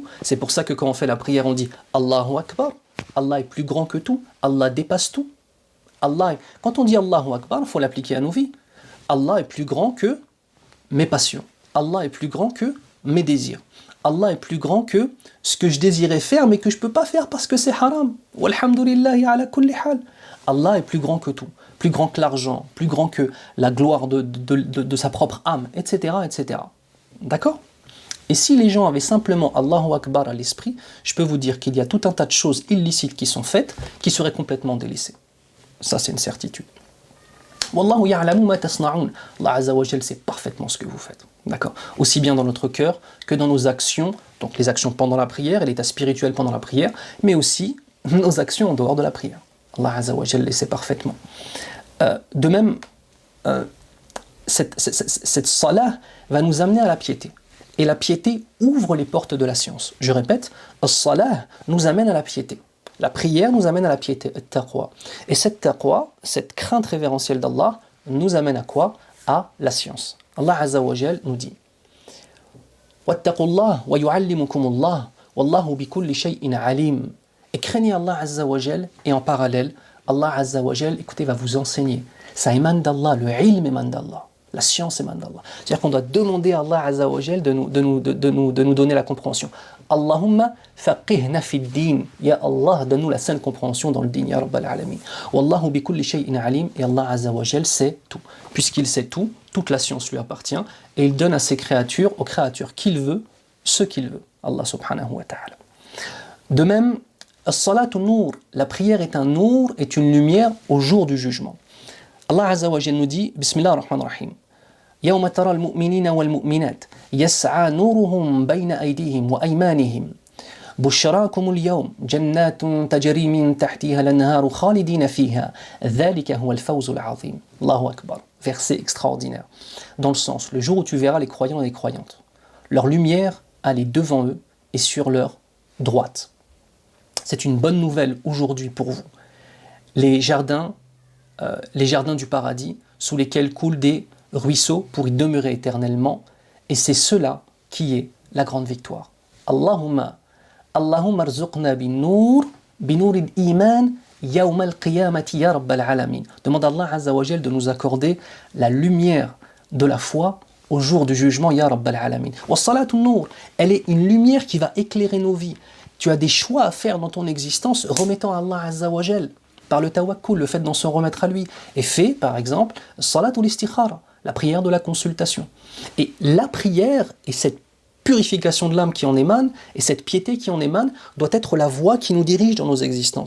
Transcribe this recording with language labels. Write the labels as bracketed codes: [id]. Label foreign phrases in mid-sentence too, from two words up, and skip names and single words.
[fr] C'est pour ça que quand on fait la prière, on dit [ar] الله أكبر. [fr] Allah est plus grand que tout, Allah dépasse tout. Quand on dit [ar] الله أكبر, [fr] il faut l'appliquer à nos vies. Allah est plus grand que mes passions. Allah est plus grand que mes désirs. Allah est plus grand que ce que je désirais faire, mais que je ne peux pas faire parce que c'est haram. [ar] والحمد لله على كل حال. [fr] Allah est plus grand que tout, plus grand que l'argent, plus grand que la gloire de sa propre âme, etc., etc. D'accord? Et si les gens avaient simplement [ar] الله أكبر [fr] à l'esprit, je peux vous dire qu'il y a tout un tas de choses illicites qui sont faites, qui seraient complètement délaissées. Ça, c'est une certitude. [ar] والله يعلم ما تصنعون. الله عز وجل [fr] sait parfaitement ce que vous faites. D'accord? Aussi bien dans notre cœur que dans nos actions, donc les actions pendant la prière et l'état spirituel pendant la prière, mais aussi nos actions en dehors de la prière. [ar] الله عز وجل [fr] le sait parfaitement. De même, cette salah va nous amener à la piété. Et la piété ouvre les portes de la science. Je répète, as-salah nous amène à la piété. La prière nous amène à la piété, at-taqwa. Et cette taqwa, cette crainte révérentielle d'Allah, nous amène à quoi? À la science. [ar] الله عز وجل [fr] nous dit [ar] واتقوا الله ويعلمكم الله والله بكل شيء عليم. [fr] Et craignez [ar] الله عز وجل, [fr] et en parallèle, [ar] الله عز وجل, [fr] écoutez, va vous enseigner. Ça émane d'Allah, le ilm émane d'Allah. La science émane d'Allah. C'est-à-dire qu'on doit demander à [ar] الله عز وجل [fr] de nous donner la compréhension. [ar] اللهم فقهنا في الدين. يا الله, [fr] donne-nous la saine compréhension dans le din, [ar] يا رب العالمين. والله بكل شيء عليم. [fr] Et [ar] الله عز وجل [fr] sait tout. Puisqu'il sait tout, toute la science lui appartient. Et il donne à ses créatures, aux créatures qu'il veut, ce qu'il veut. [ar] الله سبحانه وتعالى. [fr] De même, [ar] الصلاة نور. [fr] La prière est un nour, est une lumière au jour du jugement. [ar] الله عز وجل [fr] nous dit, [ar] بسم الله الرحمن الرحيم, يوم ترى المؤمنين والمؤمنات يسعى نورهم بين أيديهم وأيمانهم بشراكم اليوم جنات تجري من تحتها الأنهار خالدين فيها ذلك هو الفوز العظيم. الله أكبر. [fr] Verset extraordinaire. Dans le sens, le jour où tu verras les croyants et les croyantes, leur lumière aller devant eux et sur leur droite. C'est une bonne nouvelle aujourd'hui pour vous. Les jardins du paradis sous lesquels coulent des ruisseaux pour y demeurer éternellement, et c'est cela qui est la grande victoire. [ar] اللهم ارزقنا بنور الإيمان يوم القيامة يا رب العالمين. [fr] Demande à [ar] الله عز وجل [fr] de nous accorder la lumière de la foi au jour du jugement, [ar] يا رب العالمين. والصلاة نور, [fr] elle est une lumière qui va éclairer nos vies. Tu as des choix à faire dans ton existence remettant à [ar] الله عز وجل [fr] par le tawakkul, le fait d'en se remettre à lui. Et fais, par exemple, [ar] صلاة الاستخارة, [fr] la prière de la consultation. Et la prière et cette purification de l'âme qui en émane, et cette piété qui en émane, doit être la voie qui nous dirige dans nos existences.